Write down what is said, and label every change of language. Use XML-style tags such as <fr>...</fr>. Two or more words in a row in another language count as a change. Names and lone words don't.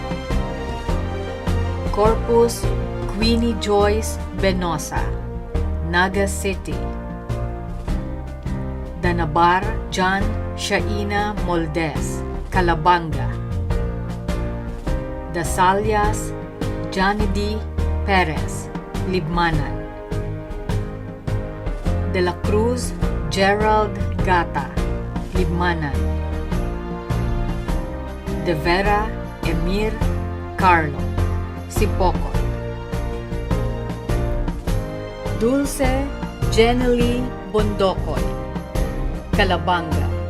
<bik>Corpus Queenie Joyce Benosa, Naga City. Danabar John Shaina Moldes, Calabanga. Dasalias Janedy Perez, Libmanan. De la Cruz Gerald Gata, Libmanan. De Vera Emir Carlo, Sipocot. Dulce Jenely Bondocoy, Calabanga.</bik>